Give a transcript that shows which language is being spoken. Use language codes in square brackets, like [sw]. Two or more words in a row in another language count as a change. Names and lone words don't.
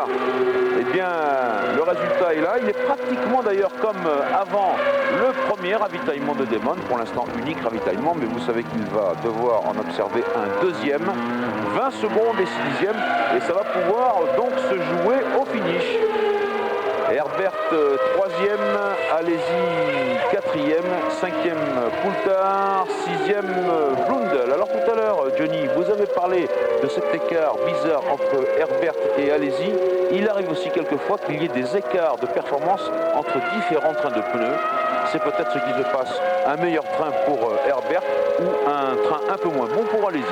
[fr] Eh bien, le résultat est là. Il est pratiquement d'ailleurs comme avant le premier ravitaillement de Damon. Pour l'instant, unique ravitaillement, mais vous savez qu'il va devoir en observer un 2e. 20 secondes et 6 dixièmes. Et ça va pouvoir donc se jouer au finish. Herbert 3e, Alesi 4e, 5e Poulthard, 6e Blundell. Alors tout à l'heure, Johnny, vous avez avez parlé de cet écart bizarre entre Herbert et Alesi. Il arrive aussi quelquefois qu'il y ait des écarts de performance entre différents trains de pneus. C'est peut-être ce qui se passe. Un meilleur train pour Herbert ou un train un peu moins bon pour Alesi.